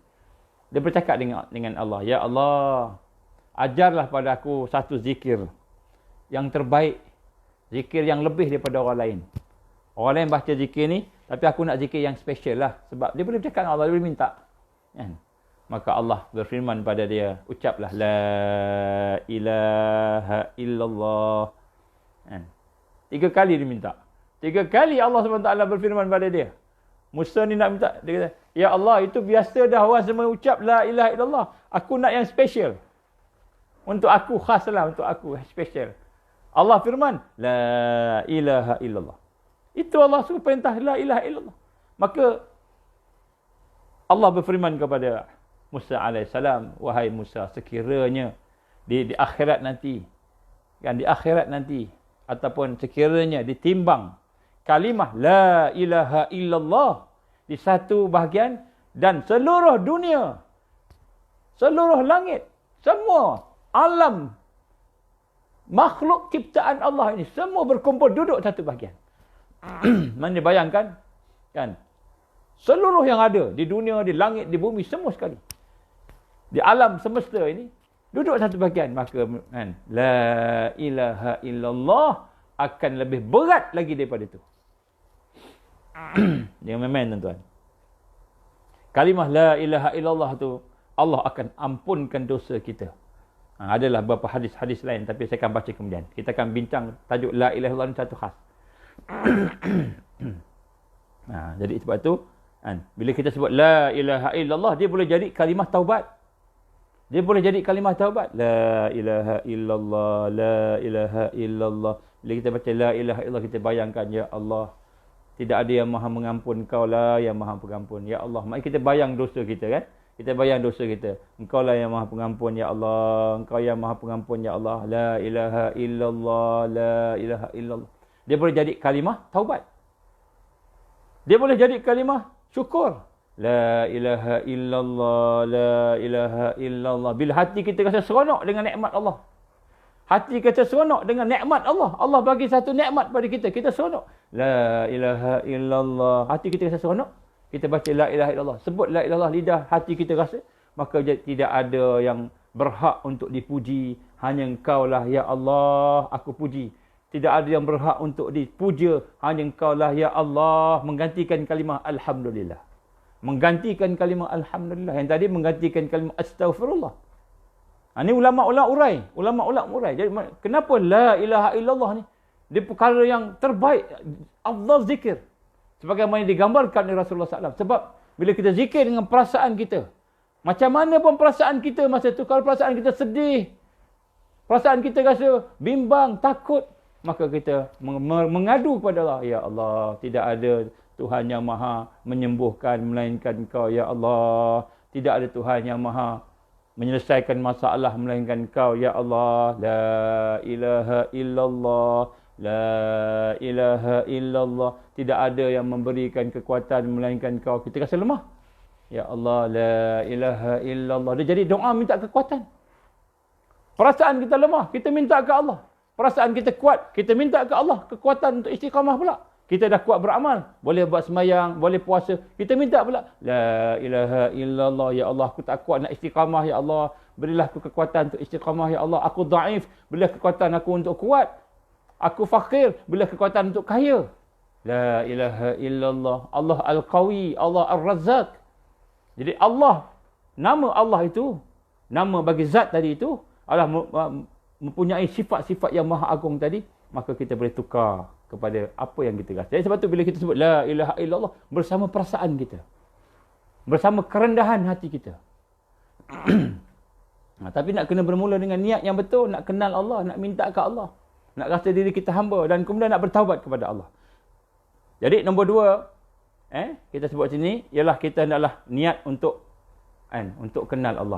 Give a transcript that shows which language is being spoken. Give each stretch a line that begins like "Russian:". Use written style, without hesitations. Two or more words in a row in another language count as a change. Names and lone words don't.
Malay: Dia bercakap dengan Allah. Ya Allah, ajarlah pada aku satu zikir yang terbaik. Zikir yang lebih daripada orang lain. Orang lain baca zikir ni, tapi aku nak zikir yang special lah. Sebab dia boleh bercakap dengan Allah, dia boleh minta. Kan? Maka Allah berfirman pada dia, ucaplah
Arabic: لا إله إلا الله.
Malay: Kan? 3 kali dia minta. 3 kali Allah SWT berfirman pada dia. Musa ni nak minta, dia kata, ya Allah, itu biasa dah orang semua ucap
Arabic: لا إله إلا الله.
Malay: Aku nak yang special. Untuk aku khas lah, untuk aku special. Allah firman,
Arabic: لا إله إلا الله.
Malay: Itu Allah suruh perintah
Arabic: لا إله إلا الله.
Malay: Maka Allah berfirman kepada Musa AS, wahai Musa, sekiranya di akhirat nanti, kan, di akhirat nanti, ataupun sekiranya ditimbang kalimah
Arabic: لا إله إلا الله
Malay: di satu bahagian dan seluruh dunia, seluruh langit, semua alam makhluk ciptaan Allah ini semua berkumpul duduk satu bahagian. Mana bayangkan kan, seluruh yang ada di dunia, di langit, di bumi, semua sekali di alam semesta ini duduk satu bahagian, maka kan,
Arabic: لا إله إلا الله
Malay: akan lebih berat lagi daripada itu. Jangan main-main tuan-tuan. Kalimah
Arabic: لا إله إلا الله
Malay: tu, Allah akan ampunkan dosa kita. Adalah beberapa hadis-hadis lain, tapi saya akan baca kemudian. Kita akan bincang tajuk
Arabic: لا إله إلا الله
Malay: ni satu khas. Jadi sebab tu kan, bila kita sebut
Arabic: لا إله إلا الله,
Malay: dia boleh jadi kalimah taubat. Dia boleh jadi kalimah taubat.
Arabic: لا إله إلا الله، لا إله إلا الله.
Malay: Bila kita baca
Arabic: لا إله إلا الله,
Malay: kita bayangkan, ya Allah, tidak ada yang maha mengampun, Engkau lah yang maha pengampun. Ya Allah, mari kita bayang dosa kita kan. Kita bayang dosa kita. Engkau lah yang maha pengampun, ya Allah. Engkau yang maha pengampun, ya Allah.
Arabic: لا إله إلا الله، لا إله إلا الله.
Malay: Dia boleh jadi kalimah taubat. Dia boleh jadi kalimah syukur.
Arabic: لا إله إلا الله، لا إله إلا الله.
Malay: Bila hati kita rasa seronok dengan nikmat Allah. Hati kita seronok dengan nikmat Allah. Allah bagi satu nikmat pada kita. Kita seronok.
Arabic: لا إله إلا الله.
Malay: Hati kita rasa seronok. Kita baca
Arabic: لا إله إلا الله.
Malay: Sebut
Arabic: لا إله إلا الله,
Malay: lidah hati kita rasa. Maka tidak ada yang berhak untuk dipuji. Hanya Engkau lah, ya Allah, aku puji. Tidak ada yang berhak untuk dipuja. Hanya Engkau lah, ya Allah. Menggantikan kalimah Alhamdulillah. Menggantikan kalimah Alhamdulillah. Yang tadi menggantikan kalimah Astaghfirullah. Ini ulama-ulama urai. Jadi kenapa
Arabic: لا إله إلا الله
Malay: ni? Dia perkara yang terbaik. Afdal zikir. Sebagaimana digambarkan oleh Rasulullah SAW. Sebab bila kita zikir dengan perasaan kita. Macam mana pun perasaan kita masa tu. Kalau perasaan kita sedih. Perasaan kita rasa bimbang, takut. Maka kita mengadu kepada Allah. Ya Allah, tidak ada Tuhan yang maha menyembuhkan melainkan Engkau. Ya Allah, tidak ada Tuhan yang maha menyelesaikan masalah melainkan Kau, ya Allah.
Arabic: لا إله إلا الله، لا إله إلا الله.
Malay: Tidak ada yang memberikan kekuatan melainkan Kau. Kita rasa lemah. Ya Allah,
Arabic: لا إله إلا الله.
Malay: Dia jadi doa minta kekuatan. Perasaan kita lemah, kita minta ke Allah. Perasaan kita kuat, kita minta ke Allah kekuatan untuk istiqamah pula. Kita dah kuat beramal, boleh buat sembahyang, boleh puasa. Kita minta pula,
Arabic: لا إله إلا الله، يا الله,
Malay: aku tak kuat nak istiqamah, ya Allah. Berilah aku kekuatan untuk istiqamah, ya Allah. Aku daif, berilah kekuatan aku untuk kuat. Aku fakir, berilah kekuatan untuk kaya.
Arabic: لا إله إلا الله.
Malay: Allah Al-Qawi, Allah Ar-Razzaq. Jadi Allah, nama Allah itu, nama bagi zat tadi itu, Allah mempunyai sifat-sifat yang maha agung tadi, maka kita boleh tukar kepada apa yang kita rasa. Jadi sebab tu bila kita sebut
Arabic: لا إله إلا الله,
Malay: bersama perasaan kita, bersama kerendahan hati kita. Tapi nak kena bermula dengan niat yang betul, nak kenal Allah, nak minta ke Allah, nak rasa diri kita hamba dan kemudian nak bertaubat kepada Allah. Jadi nombor 2, kita sebut sini ialah kita hendaklah niat untuk kenal Allah.